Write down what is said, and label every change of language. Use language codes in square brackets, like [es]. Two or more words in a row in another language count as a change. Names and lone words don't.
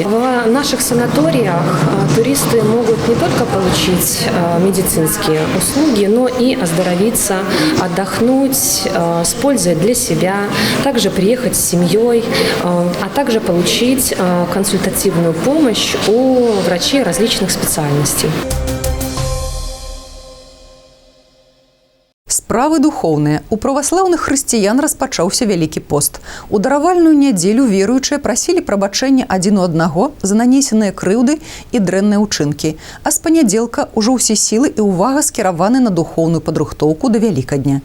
[ru] В наших санаториях туристы могут не только получить медицинские услуги, но и оздоровиться, отдохнуть с пользой для себя, также приехать с семьей, а также получить консультативную помощь у врачей различных специальностей. [be] Справы духоўныя. У праваслаўных хрысціян распачаўся Вялікі пост. У даравальную нядзелю веруючыя прасілі прабачэння адзін у аднаго за нанесеныя крыўды і дрэнныя ўчынкі. А з панядзелка ўжо ўсе сілы і ўвага скіраваны на духоўную падрыхтоўку да Вялікадня.